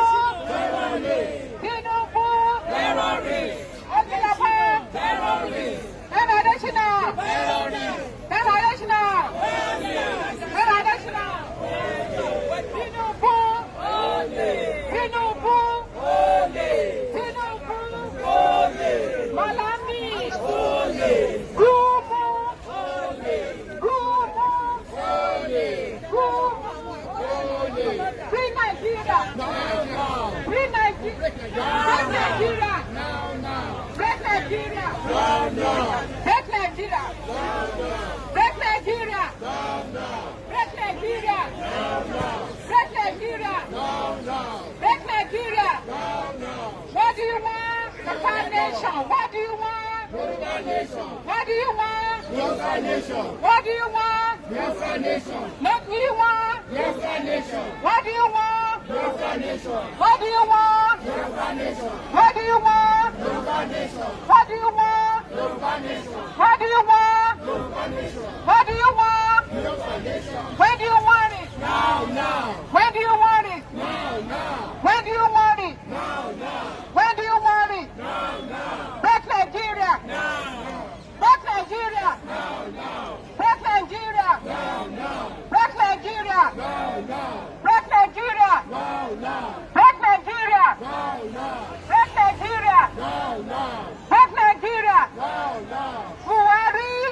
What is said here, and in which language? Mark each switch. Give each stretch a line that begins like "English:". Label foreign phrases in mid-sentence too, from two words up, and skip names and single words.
English: Terrorists! Tinubu! Terrorists! Ojiyaba! Terrorists! Extradition! Terrorists! Extradition! Extradition! Tinubu! Tinubu! Tinubu! Malami! Gumu! Gumu! Gumu! Free Nigeria! Break Nigeria. Break Nigeria. Break Nigeria. Break Nigeria. Break Nigeria. Break Nigeria. Break Nigeria. What do you want? The foundation. What do you want? What do you want? What do you want? What do you want? What do you want? What do you want? What do you want? What do you want? What do you want? What do you want? When do you want it? Now. When do you want it? Now. When do you want it? Now. When do you want it? Now. Break Nigeria. Break Nigeria. Break Nigeria. Break Nigeria. Break Nigeria. Break Nigeria. Break Nigeria. Break Nigeria. Buhari.